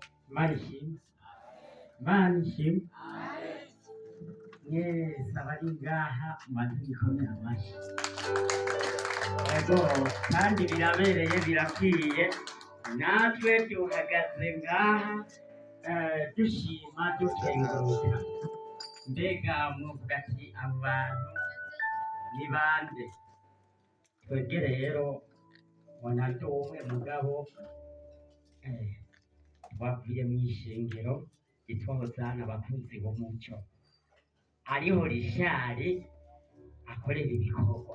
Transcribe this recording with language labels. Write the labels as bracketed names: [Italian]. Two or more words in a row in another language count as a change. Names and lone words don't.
[Rundi] Marishim, Marishim, mwese abari ngaha mubanze mwikomere amashyi. Ego kandi birabereye birakwiye, natwe duhagaze ngaha dushima dukenguruka. Mbega muvuga ati abo bantu ni bande? Twebwe rero ubona ndi umwe mugabo twavuye mu ishengero ryitwa Hozana abakunzi b'umuco, ariho Rishari akorera ibikorwa.